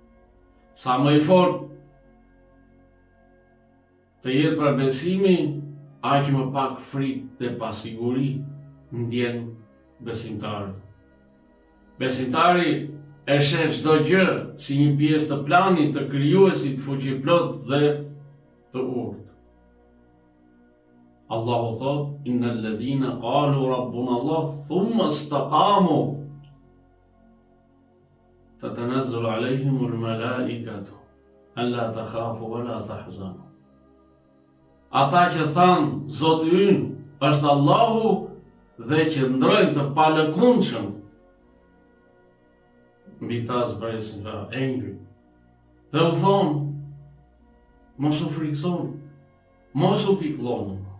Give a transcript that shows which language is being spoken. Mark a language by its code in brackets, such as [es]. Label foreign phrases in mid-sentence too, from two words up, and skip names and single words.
[sq] Sa më i fortë të jetë pra besimi, aq më pak frikë dhe pasiguri ndjen besimtari. Besimtari e sheh çdo gjë si një pjesë të planit të krijuesit fuqiplot dhe të urtë. Allahu thot: [ar] "إن الذين قالوا ربنا الله ثم استقاموا تتنزل عليهم الملائكة ألا تخافوا ولا تحزنوا." [sq] Ata që thanë Zoti ynë është Allahu dhe që ndrojnë të palëkundshëm mbi ta zbresin nga engri dhe u thonë: mos u friksoni, mos u piklloni.